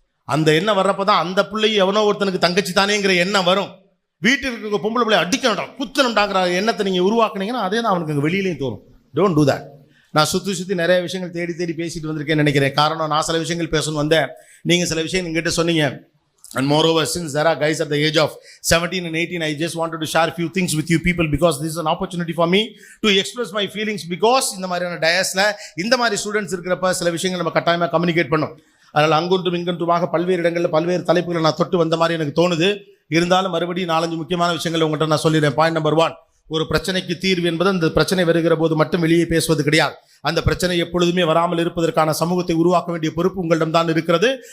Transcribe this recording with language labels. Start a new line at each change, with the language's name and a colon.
Tamil: அந்த எண்ணம் வர்றப்பதான் அந்த பிள்ளை எவனோ ஒருத்தனுக்கு தங்கச்சி தானேங்கிற எண்ணம் வரும். வீட்டில் இருக்க பொம்பளை பிள்ளை அடிக்கணும்டா குத்தணும்டாங்கிற எண்ணத்தை நீங்க உருவாக்குனீங்கன்னா அதே தான் அவனுக்கு வெளியிலையும் தோணும்.
English: Don't do that.
Tamil: நான் சுற்றி நிறைய விஷயங்கள் தேடி பேசிட்டு வந்திருக்கேன்னு நினைக்கிறேன். காரணம் நான் சில விஷயங்கள் பேசணும் வந்தேன், நீங்க சில விஷயம் எங்கிட்ட சொன்னீங்க.
English: And moreover, since there are guys at the age of 17 and 18, I just wanted to share a few things with you people because this is an opportunity for me to express my feelings because
Tamil: இந்த மாதிரியான டயஸ்ல இந்த மாதிரி students இருக்கிறப்ப சில விஷயங்கள் நம்ம கட்டாயமாக communicate பண்ணோம். அதனால் அங்கொன்றும் இங்கொன்றுமாக பல்வேறு இடங்களில் பல்வேறு தலைப்புகளை நான் தொட்டு வந்த மாதிரி எனக்கு தோணுது. இருந்தாலும் மறுபடியும் 4-5 முக்கியமான விஷயங்கள் உங்கள்கிட்ட நான் சொல்லிடுறேன். பாயிண்ட் நம்பர் 1, ஒரு பிரச்சனைக்கு தீர்வு என்பது அந்த பிரச்சனை வருகிற போது மட்டும் வெளியே பேசுவது கிடையாது. அந்த பிரச்சனை எப்பொழுதுமே வராமல் இருப்பதற்கான சமூகத்தை உருவாக்க வேண்டிய பொறுப்பு உங்களிடம்தான் இருக்கிறது.